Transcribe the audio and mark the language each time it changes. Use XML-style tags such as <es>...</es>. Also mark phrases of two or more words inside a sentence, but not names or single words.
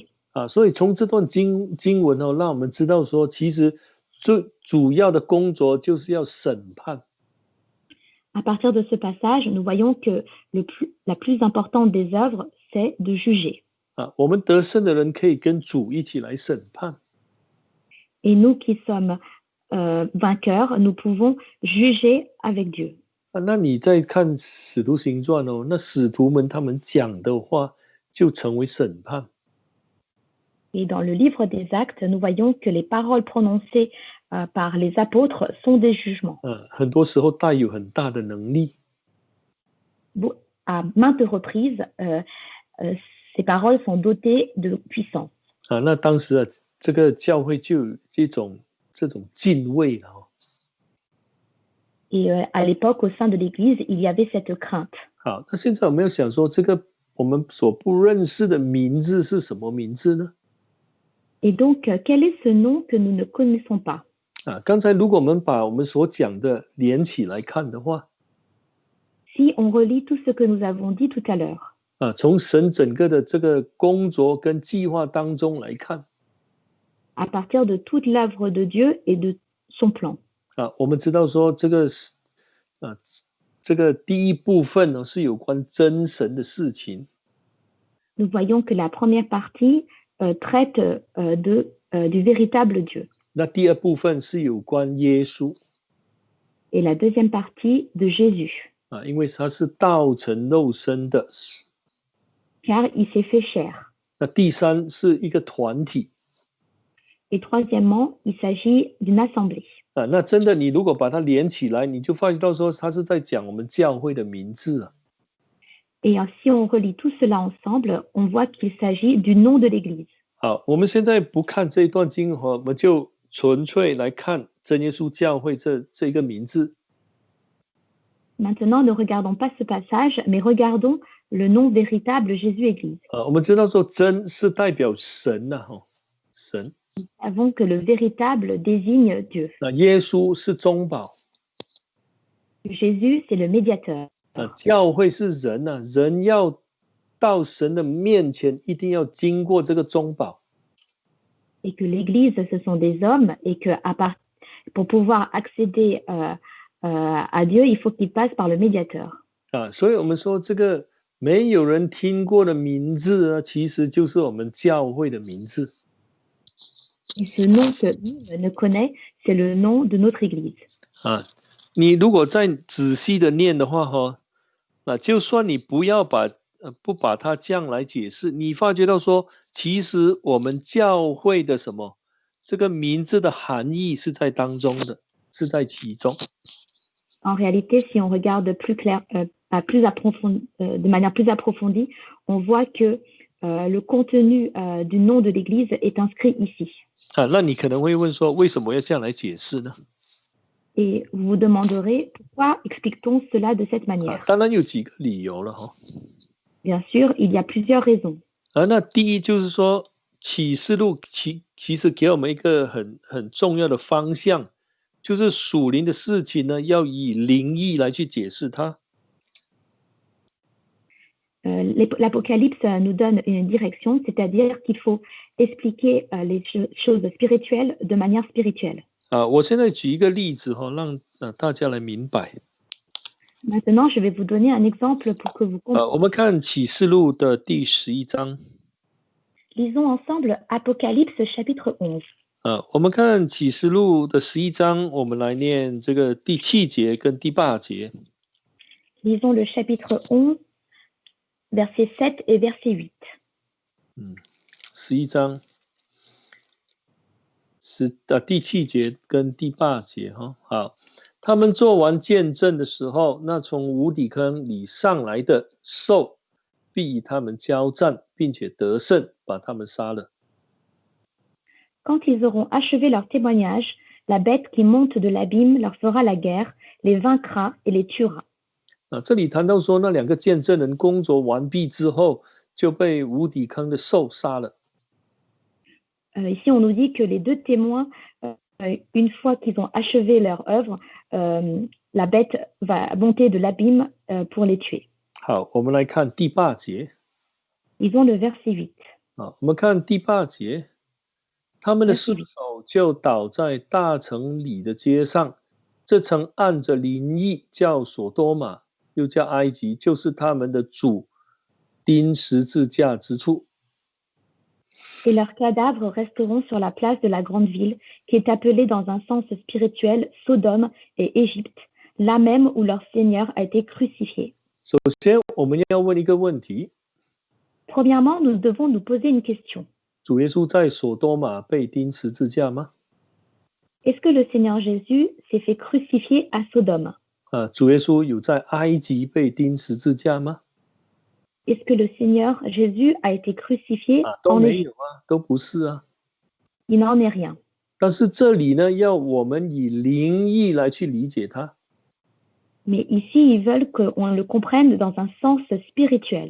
<zh>所以从这段经文让我们知道说，其实最主要的工作就是要审判。</zh> <fr>À partir de ce passage, nous voyons que la plus importante des œuvres, c'est de juger.</fr> <zh>我们得胜的人可以跟主一起来审判。</zh> <fr>Et nous qui sommes vainqueurs, nous pouvons juger avec Dieu.</fr> <zh>那你在看使徒行传那使徒们他们讲的话就成为审判。</zh> <fr>Et dans le livre des Actes, nous voyons que les paroles prononcées par les apôtres sont des jugements.</fr> <zh>很多时候带有很大的能力。</zh> <fr>À maintes reprises, ces paroles sont dotées de puissance.</fr> <zh>那当时这个教会就有这种敬畏了。</zh> <fr>Et à l'époque, au sein de l'Église, il y avait cette crainte.</fr> <zh>好，那现在我们要想说，这个我们所不认识的名字是什么名字呢？</zh> <fr>Et donc, quel est ce nom que nous ne connaissons pas?</fr> <zh>刚才如果我们把我们所讲的连起来看的话，</zh> <fr>Si on relit tout ce que nous avons dit tout à l'heure,</fr> <zh>从神整个的这个工作跟计划当中来看，</zh> <fr>à partir de toute l'œuvre de Dieu et de son plan.</fr> <zh>我们知道说这个第一部分呢是有关真神的事情。</zh> <fr>Nous voyons que la première partie traite du véritable Dieu.</fr> <zh>那第二部分是有关耶稣。</zh> <fr>Et la deuxième partie de Jésus.</fr> <zh>因为他是道成肉身的。</zh> <fr>Car il s'est fait chair.</fr> <zh>那第三是一个团体。</zh> <fr>Et troisièmement, il s'agit d'une assemblée.</fr> <zh>那真的你如果把它连起来，你就发觉到说他是在讲我们教会的名字。</zh> <fr>Et si on relit tout cela ensemble, on voit qu'il s'agit du nom de l'Église.</fr> <zh>好，我们现在不看这一段经文，我们就纯粹来看真耶稣教会这个名字。</zh> <fr>Maintenant, ne regardons pas ce passage, mais regardons le nom véritable Jésus-Église.</fr> <zh>我们知道说真是代表神神。</zh> <fr>Nous savons que le véritable désigne Dieu.</fr> <zh>那耶稣是中保。</zh> <fr>Jésus, c'est le médiateur.</fr> <zh>教会是人人要到神的面前，一定要经过这个中保。</zh> <fr>Et que l'Église, ce sont des hommes, et que pour pouvoir accéder à Dieu, il faut qu'il passe par le médiateur.</fr> <zh>所以我们说这个没有人听过的名字其实就是我们教会的名字。</zh> <fr>Et ce nom que nul ne connaît, c'est le nom de notre Église.</fr> <zh>你如果再仔细的念的话就算你不把它这样来解释，你发觉到说，其实我们教会的这个名字的含义是在当中的，是在其中。</zh> <fr>En réalité, si on regarde plus clair, de manière plus approfondie, on voit que le contenu du nom de l'Église est inscrit ici.</fr> <zh>那你可能会问说，为什么要这样来解释呢？</zh> <fr>Et vous vous demanderez pourquoi explique-t-on cela de cette manière?</fr> <zh>当然有几个理由了</zh> <fr>Bien sûr, il y a plusieurs raisons.</fr> <zh>那第一就是说，启示录其实给我们一个很重要的方向，就是属灵的事情呢，要以灵意来去解释它。</zh> <fr>L'Apocalypse nous donne une direction, c'est-à-dire qu'il faut expliquer les choses spirituelles de manière spirituelle.</fr> <zh>我现在举一个例子让大家来明白。</zh> <fr>Maintenant, je vais vous donner un exemple pour que vous compreniez.</fr> <zh>我们看启示录的第11章。</zh> <fr>Lisons ensemble Apocalypse chapitre 11.</fr> <zh>我们看启示录的11章，我们来念这个第7节跟第8节。</zh> <fr>Lisons le chapitre 11, versets 7 et verset 8.</fr> <zh>11 章第7节跟第8节好，他们做完见证的时候，那从无底坑里上来的兽必与他们交战，并且得胜，把他们杀了。</zh> <fr>Quand ils auront achevé leur témoignage, la bête qui monte de l'abîme leur fera la guerre, les vaincra et les tuera.</fr> <zh>这里谈到说那两个见证人工作完毕之后就被无底坑的兽杀了。</zh> <fr>Ici, on nous dit que les deux témoins, une fois qu'ils ont achevé leur œuvre, la bête va monter de l'abîme pour les tuer.</fr> <zh>好，我们来看第8节。</zh> <fr>Ils ont le verset 8.</fr> <zh>我们看第8节，他们的尸</zh> <fr>Verset 8.</fr> <zh>首就倒在大城里的街上，这城按着灵意叫所多玛，又叫埃及，就是他们的主钉十字架之处。</zh> <fr>Et leurs cadavres resteront sur la place de la grande ville, qui est appelée dans un sens spirituel Sodome et Égypte, là même où leur Seigneur a été crucifié.</fr> <zh>首先，我们要问一个问题。</zh> <fr>Premièrement, nous devons nous poser une question.</fr> <zh>主耶稣在所多玛被钉十字架吗？</zh> <fr>Est-ce que le Seigneur Jésus s'est fait crucifier à Sodome?</fr> <zh>主耶稣有在埃及被钉十字架吗？</zh> <fr>Est-ce que le Seigneur Jésus a été crucifié</fr> <zh>都</zh> <fr>en</fr> <zh>没</zh> <fr>Égypte?</fr> <zh>有啊，都不是啊。</zh> <fr>Il n'en est rien.</fr> <zh>但是这里呢，要我们以灵意来去理解它。</zh> <fr>Mais ici, ils veulent qu'on le comprenne dans un sens spirituel.</fr>